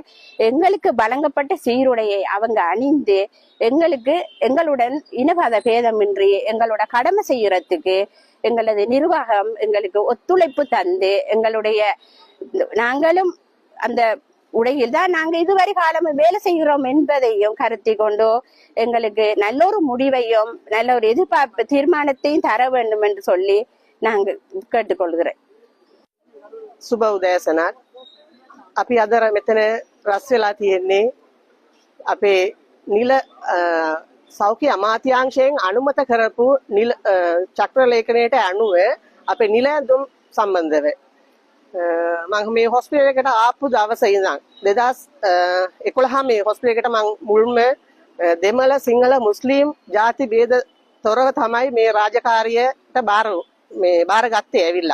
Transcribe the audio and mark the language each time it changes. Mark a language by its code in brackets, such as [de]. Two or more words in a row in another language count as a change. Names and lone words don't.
[ta] எங்களுக்கு வழங்கப்பட்ட சீருடையை அவங்க அணிந்து எங்களுடன் இனவாத பேதமின்றி எங்களோட கடமை செய்யறதுக்கு எங்களது நிர்வாகம் எங்களுக்கு ஒத்துழைப்பு தந்து நாங்களும் அந்த உடையில் தான் நாங்க இதுவரை காலம் வேலை செய்கிறோம் என்பதையும் கருத்தி கொண்டு எங்களுக்கு நல்ல ஒரு முடிவையும் நல்ல ஒரு எதிர்பார்ப்பு தீர்மானத்தையும் தர வேண்டும் என்று சொல்லி நாங்க கேட்டுக்கொள்கிறேன். [si] සුබ උදෑසනක්. අපි අද මෙතන රැස් වෙලා තියෙන්නේ අපේ නිල සෞඛ්‍ය අමාත්‍යාංශයෙන් අනුමත කරපු නිල චක්‍ර ලේඛනයට අනුව අපේ නිල ඇඳුම් සම්බන්ධව මම මේ හොස්පිටල් එකට ආපු දවසේ ඉඳන් 2011 මේ හොස්පිටල් එකට මම මුල්ම දෙමළ සිංහල මුස්ලිම් ಜಾති ભેද තොරව තමයි මේ රාජකාරියට බාරගත්තේ ඇවිල්ලා.